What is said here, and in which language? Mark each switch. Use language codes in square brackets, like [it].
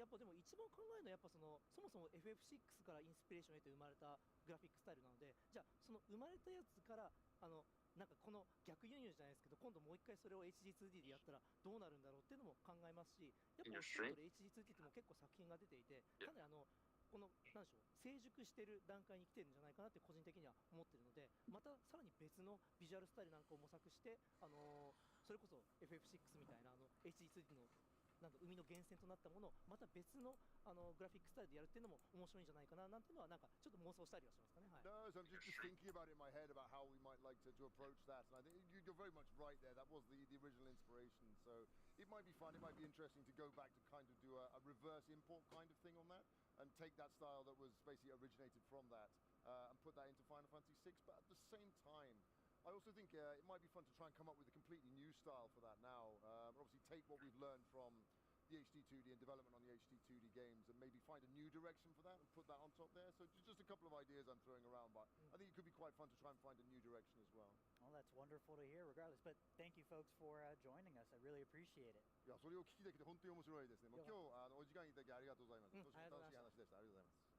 [ja] やっぱでも一番考えるのはやっぱそもそも FF6 からインスピレーションを得て生まれたグラフィックスタイルなので、じゃあその生まれたやつからなんかこの逆輸入じゃないですけど、今度もう一回それを HD2D でやったらどうなるんだろうっていうのも考えますし、やっぱお仕事で HD2D っても結構作品が出ていて、かなりこのなんでしょう、成熟してる段階に来てるんじゃないかなって個人的には思ってるので、またさらに別のビジュアルスタイルなんかを模索して、それこそ FF6 みたいなHD2D のなんか生みの源泉となったものをまた別のグラフィックスタイルでやるっていうのも面白いんじゃないかななんていうのはなんかちょっと妄想したりはしますかね。はい。 [en] No, so I'm just thinking about it in my head about how we might like to approach that, and I think you're very much right there. That was the original inspiration, so it might be fun. It might be interesting to go back to kind of do a reverse import kind of thing on that, and take that style that was basically originated from that, and put that into Final Fantasy VI. But at the same time, I also think it might be fun to try and come up with a completely new style for that now. Obviously, take what we've learned from the HD2D and development on the HD2D games, and maybe find a new direction for that and put that on top there. So just a couple of ideas I'm throwing around, but I think it could be quite fun to try and find a new direction as well. Well, that's wonderful to hear, regardless. But thank you, folks, for joining us. I really appreciate it. [ja] いや、それを聞きできて本当に面白いですね。もう今日お時間いただきありがとうございます。とても楽しい話でした。ありがとうございます。